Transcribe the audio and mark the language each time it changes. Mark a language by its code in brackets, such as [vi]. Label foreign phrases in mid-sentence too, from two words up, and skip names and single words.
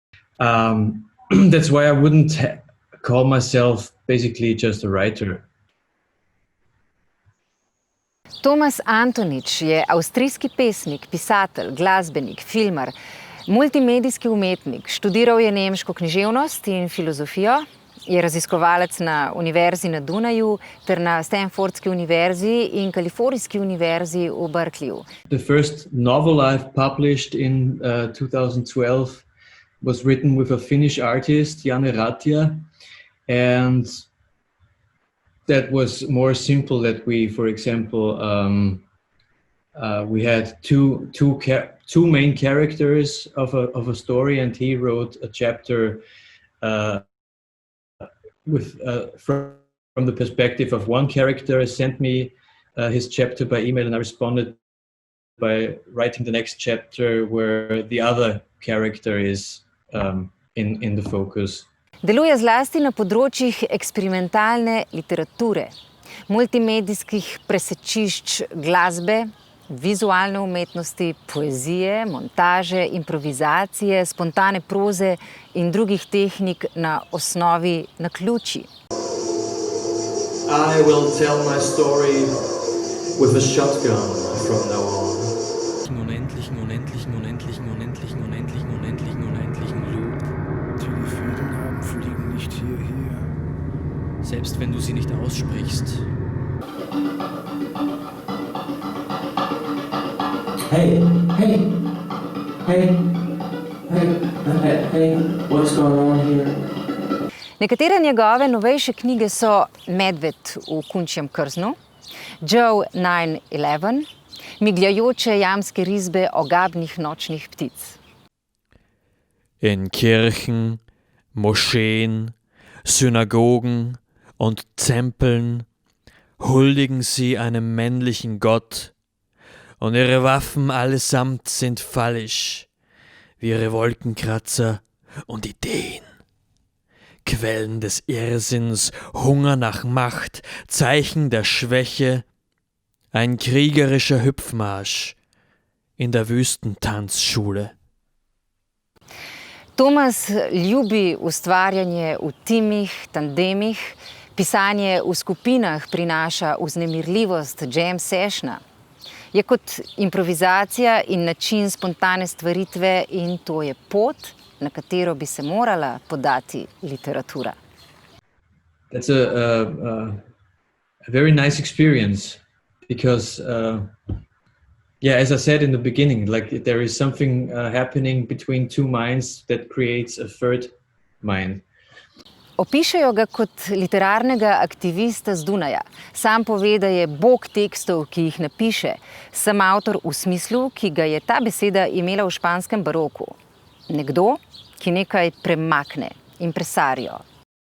[en] That's why I wouldn't call myself basically just a writer. [sl] Tomas Antonič je avstrijski pesnik, pisatelj, glasbenik, filmar, multimedijski umetnik. Študiral je nemško književnost in filozofijo, je raziskovalec na Univerzi na Dunaju ter na Stanfordski univerzi in Kalifornijski univerzi v Berkeleyju. [en] The first novel I've published in 2012 was written with a Finnish artist, Janne Ratia, and that was more simple. That we, for example, we had two main characters of a story, and he wrote a chapter from the perspective of one character, sent me his chapter by email, and I responded by writing the next chapter where the other character is in the focus. [sl] Deluje zlasti na področjih eksperimentalne literature, multimedijskih presečišč glasbe, vizualne umetnosti, poezije, montaže, improvizacije, spontane proze in drugih tehnik na osnovi naključij. [en] I will tell my story with a shotgun from now on. [de] Unendlichen, unendlichen, unendlichen, unendlichen, unendlichen, unendlichen, unendlichen Loop. Die Fädennamen fliegen nicht hierher. Selbst wenn du sie nicht aussprichst. [en] Hey, hey, hey, hey, hey, hey, what's going on here? [sl] Nekatere njegove novejše knjige so Medved v kunčjem krznu, Joe 9/11, migljajoče jamske risbe ogabnih nočnih ptic. [de] In Kirchen, Moscheen, Synagogen und Tempeln huldigen sie einem männlichen Gott, und ihre Waffen allesamt sind fallisch, wie ihre Wolkenkratzer und Ideen. Quellen des Irrsinns, Hunger nach Macht, Zeichen der Schwäche, ein kriegerischer Hüpfmarsch in der Wüstentanzschule. [sl] Tomas ljubi ustvarjanje v timih, tandemih, pisanje v skupinah prinaša vznemirljivost [en] jam sessiona. [sl] Je kot improvizacija in način spontane stvaritve in to je pot, na katero bi se morala podati literatura. [en] That's a very nice experience because, as I said in the beginning, like there is something happening between two minds that creates a third mind. [sl] Opišejo ga kot literarnega aktivista z Dunaja. Sam pove, da je bog tekstov, ki jih napiše, sam avtor v smislu, ki ga je ta beseda imela v španskem baroku. Nekdo, ki nekaj premakne, impresario.